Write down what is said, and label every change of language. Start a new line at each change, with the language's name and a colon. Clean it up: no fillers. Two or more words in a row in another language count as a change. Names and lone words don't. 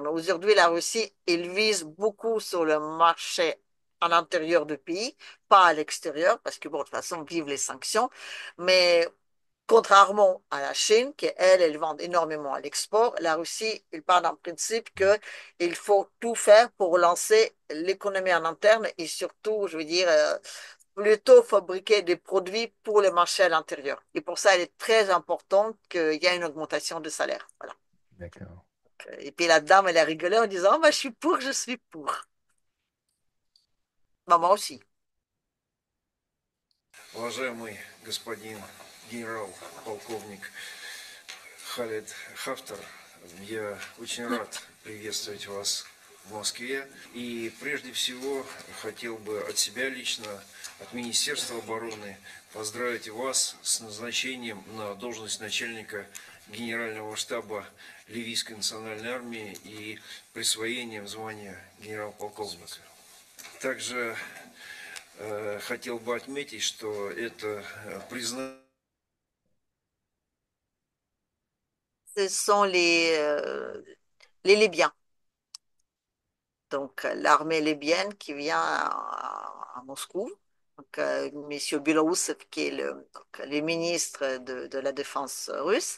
French: Aujourd'hui, la Russie, elle vise beaucoup sur le marché à l'intérieur du pays, pas à l'extérieur, parce que bon, de toute façon, vivent les sanctions, mais contrairement à la Chine, qui elle vend énormément à l'export, la Russie, il part d'un principe qu'il faut tout faire pour lancer l'économie en interne et surtout, je veux dire, plutôt fabriquer des produits pour le marché à l'intérieur. Et pour ça, il est très important qu'il y ait une augmentation de salaire. Voilà. D'accord. Et puis la dame, elle a rigolé en disant, oh, bah, je suis pour, je suis pour. Maman aussi.
Russian: Уважаемый господин генерал-полковник Халид Хафтар, я очень рад приветствовать вас в Москве. И прежде всего хотел бы от себя лично, от Министерства обороны, поздравить вас с назначением на должность начальника Генерального штаба Ливийской национальной армии и присвоением звания генерал-полковника. Также хотел бы отметить, что это признание.
French: Ce sont les Libyens. Donc, l'armée libyenne qui vient à Moscou. Donc, M. Bilousov, qui est le ministre de la Défense russe.